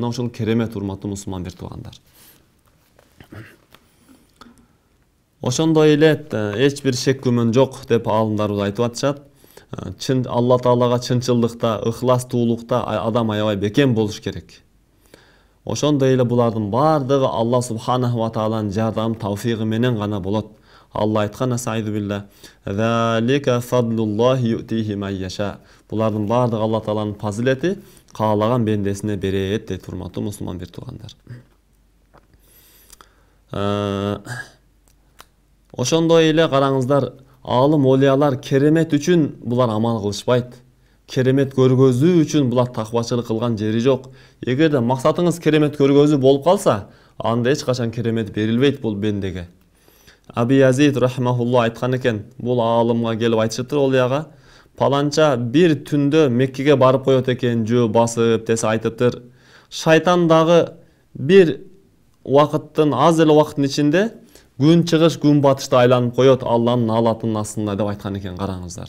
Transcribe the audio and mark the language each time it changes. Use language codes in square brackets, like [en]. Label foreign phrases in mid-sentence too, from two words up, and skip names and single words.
[ky] Мына ушул керемет, урматтуу мусулман бир туугандар. Ошондой эле эч бир шек күмөн жок деп алымдарыбыз айтып атышат. Алла Таалага чынчылдыкта, ыхластуулукта адам аябай бекем болуш керек. Ошондой эле булардын бардыгы Алла [ar] سبحانه وتعالى [ky] жардам тавфигы менен гана болот. Алла айткан, [ar] أعوذ بالله ذلك فضل الله يؤتيه من يشاء. [ky] Булардын бардыгы Алла Тааланын фазилети, каалаган бендесине берет дейт, урматтуу мусулман бир туугандар. Ошондой эле караңыздар, алым олиялар керемет үчүн булар амал кылышпайт. Керемет көргөзүү үчүн булар таквачылык кылган жери жок. Эгерде максатыңыз керемет көргөзүү болуп калса, анда эч качан керемет берилбейт бул бендеге. Аби Язид рахимахуллах айткан экен, бул алымга келип айтышыптыр олияга, паланча бир түндө Меккеге барып коет экен, жөө басып десе айтыптыр. Шайтан дагы бир убакыттын, аз эле убакыттын ичинде күн чыгыш, күн батышты айланып коет Алланын алатынын астында деп айткан экен, караңыздар.